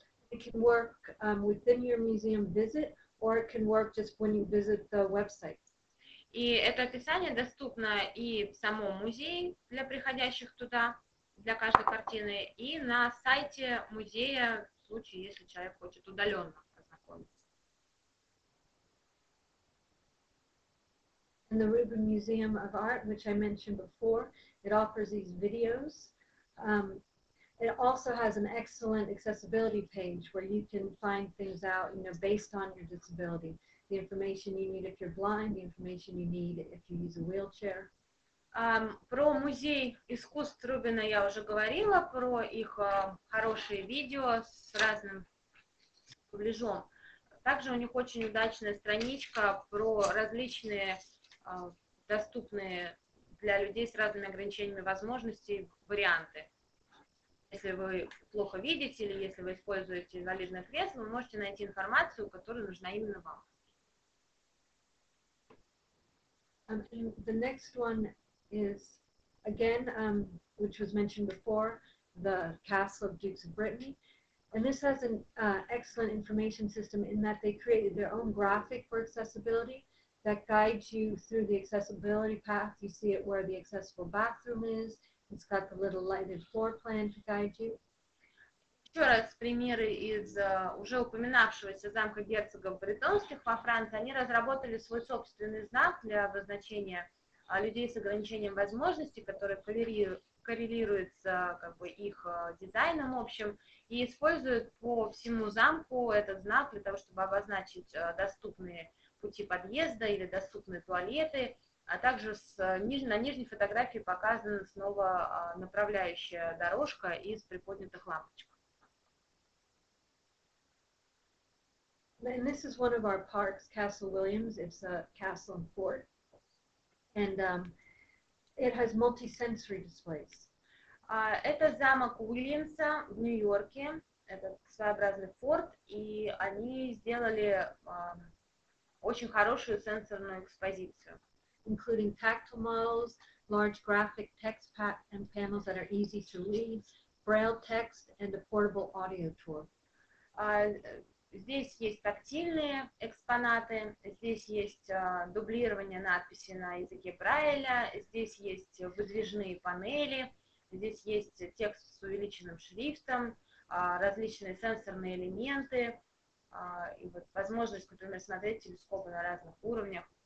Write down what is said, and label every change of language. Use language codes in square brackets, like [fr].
[en] It can work within your museum visit, or it can work just when you visit the website. [ru] И это описание доступно и в самом музее для приходящих туда, для каждой картины, и на сайте музея, в случае, если человек хочет удаленно ознакомиться. [en] In the Rubin Museum of Art, which I mentioned before, it offers these videos. It also has an excellent accessibility page where you can find things out, based on your disability. The information you need if you're blind, the information you need if you use a wheelchair. [ru] Про музей искусств Рубина я уже говорила, про их хорошие видео с разным дубляжом. Также у них очень удачная страничка про различные доступные для людей с разными ограничениями возможностей варианты. Если вы плохо видите или если вы используете инвалидное кресло, вы можете найти информацию, которая нужна именно вам. [en] And the next one is, again, which was mentioned before, the Castle of Dukes of Brittany. And this has an excellent information system in that they created their own graphic for accessibility that guides you through the accessibility path. You see it where the accessible bathroom is. It's got the little lighted floor plan to guide you. [ru] Еще раз примеры из уже упоминавшегося замка герцогов бретонских во Франции. Они разработали свой собственный знак для обозначения людей с ограничением возможностей, который коррелирует с их дизайном общим, и используют по всему замку этот знак для того, чтобы обозначить доступные пути подъезда или доступные туалеты, а также на нижней фотографии показана снова направляющая дорожка из приподнятых лампочек. [en] And this is one of our parks, Castle Williams. It's a castle and fort. And it has multi-sensory displays. [ru] Это замок Уильямса в Нью-Йорке. Это своеобразный форт, и они сделали очень хорошую сенсорную экспозицию. [en] Including tactile models, large graphic text and panels that are easy to read, braille text, and a portable audio tour. [ru] Здесь есть тактильные экспонаты, здесь есть дублирование надписи на языке Брайля, здесь есть выдвижные панели, здесь есть текст с увеличенным шрифтом, различные сенсорные элементы, и вот возможность, например, смотреть телескопы на разных уровнях.